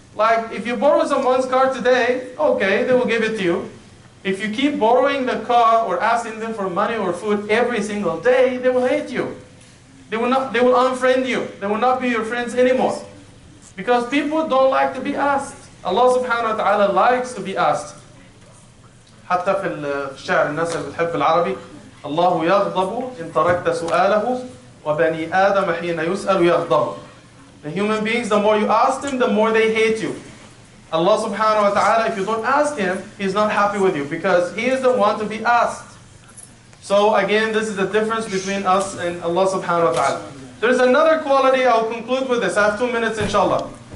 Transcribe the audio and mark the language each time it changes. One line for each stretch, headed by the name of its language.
English: Like if you borrow someone's car today, okay, they will give it to you. If you keep borrowing the car or asking them for money or food every single day, they will hate you. They will unfriend you. They will not be your friends anymore. Because people don't like to be asked. Allah subhanahu wa ta'ala likes to be asked.
Arabic: حتى في الشعر الناس اللي بتحب العربي الله يغضب إن تركت سؤاله وبني آدم حين يسأل يغضب.
English: The human beings, the more you ask them, the more they hate you. Allah subhanahu wa ta'ala, if you don't ask Him, He's not happy with you because He is the one to be asked. So again, this is the difference between us and Allah subhanahu wa ta'ala. There's another quality, I'll conclude with this. I have 2 minutes inshallah.